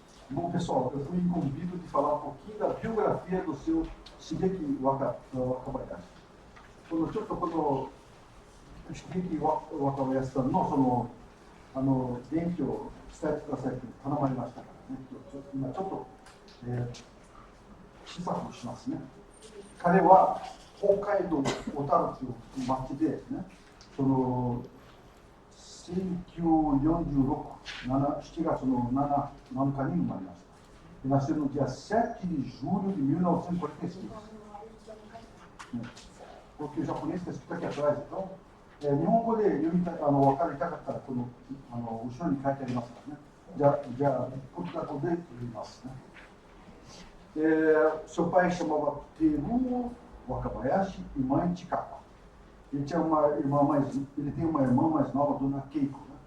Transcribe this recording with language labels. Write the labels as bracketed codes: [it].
[pt] Bom, pessoal, eu fui incumbido de falar um pouquinho da biografia do seu Shigeki Wakabayashi. [ja] ちょっとこのShigeki Wakabayashiさんのその伝記を伝えてくださいと頼まれましたからね。今ちょっと、試作をしますね。彼は北海道小樽という町で、ね、その1946年7月の7日に生まれました。 [pt] Nasceu no dia 7 de julho de 1946. Porque o japonês está escrito aqui atrás, então, [ja] 日本語で読みたい、分かりたかったら、この後ろに書いてありますからね。じゃあ、ポルトガル語で読みますね。 [pt] Seu pai chamava Teruo Wakabayashi e mãe Chikapa. Ele tem uma irmã mais nova, Dona Keiko, né?